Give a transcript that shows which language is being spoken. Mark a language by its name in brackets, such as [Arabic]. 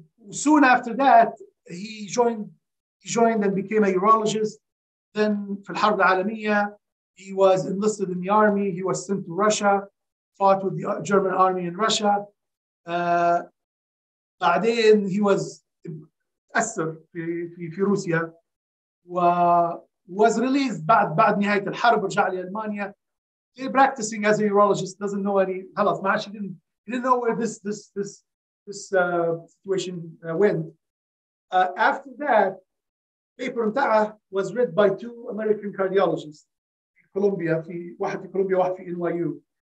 [English] Soon after that, he joined and became a urologist. Then, [Arabic] في الحرب العالمية, [English] he was enlisted in the army. He was sent to Russia, fought with the German army in Russia. [Arabic] بعدين [English] he was [Arabic] أسر في روسيا [English] was released [Arabic] بعد نهاية الحرب. رجع لألمانيا. [English] Practicing as a urologist, doesn't know any. [Arabic] خلاص ما عادش, [English] he didn't know where this situation went. After that, paper [Arabic] بتاعه [English] was read by two American cardiologists [Arabic] في كولومبيا واحد في [English] Columbia واحد في NYU.